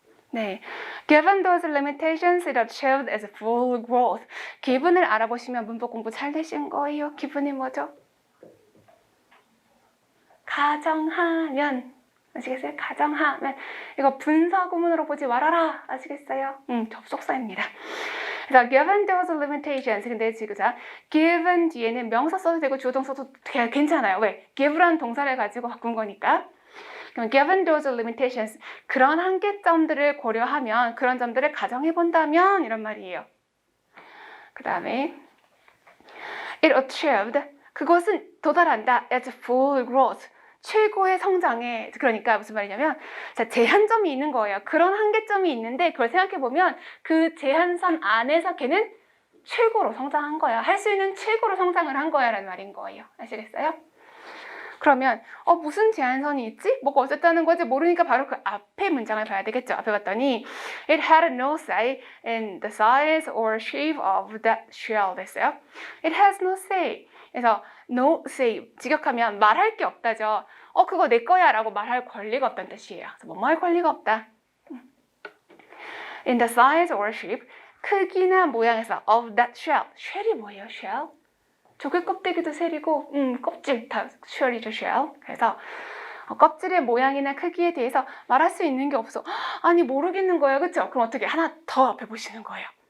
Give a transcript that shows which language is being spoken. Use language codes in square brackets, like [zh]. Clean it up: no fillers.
[en] 네, given those limitations, it achieved its full growth. [ko] 기분을 알아보시면 문법 공부 잘 되신 거예요. 기분이 뭐죠? 가정하면 아시겠어요? 가정하면 이거 분사 구문으로 보지 말아라. 아시겠어요? 접속사입니다. [en] 그래서 given those limitations. [ko] 근데 지금 자 given 뒤에는 명사 써도 되고 주어동 써도 괜찮아요. 왜? give라는 동사를 가지고 바꾼 거니까. 그럼 [en] given those limitations, [ko] 그런 한계점들을 고려하면, 그런 점들을 가정해 본다면 이런 말이에요. 그 다음에 [en] it achieved, [ko] 그것은 도달한다. [en] its full growth, [ko] 최고의 성장에. 그러니까 무슨 말이냐면 자, 제한점이 있는 거예요. 그런 한계점이 있는데 그걸 생각해 보면 그 제한선 안에서 걔는 최고로 성장한 거야. 할 수 있는 최고로 성장을 한 거야 라는 말인 거예요. 아시겠어요? 그러면 무슨 제한선이 있지? 뭐가 어쨌다는 거지? 모르니까 바로 그 앞에 문장을 봐야 되겠죠. 앞에 봤더니 [en] It had no say in the size or shape of that shell [ko] 됐어요. [en] It has no say. [ko] 그래서 no say 직역하면 말할 게 없다죠. 그거 내 거야 라고 말할 권리가 없다는 뜻이에요. 그래서 뭐뭐 할 권리가 없다. [en] In the size or shape, [ko] 크기나 모양에서 [en] of that shell. [ko] shell이 뭐예요? shell? 조개 껍데기도 셀이고 껍질 다 쉘이죠, 쉘. 그래서 껍질의 모양이나 크기에 대해서 말할 수 있는 게 없어. 아니 모르겠는 거예요, 그렇죠? 그럼 어떻게 하나 더 앞에 보시는 거예요.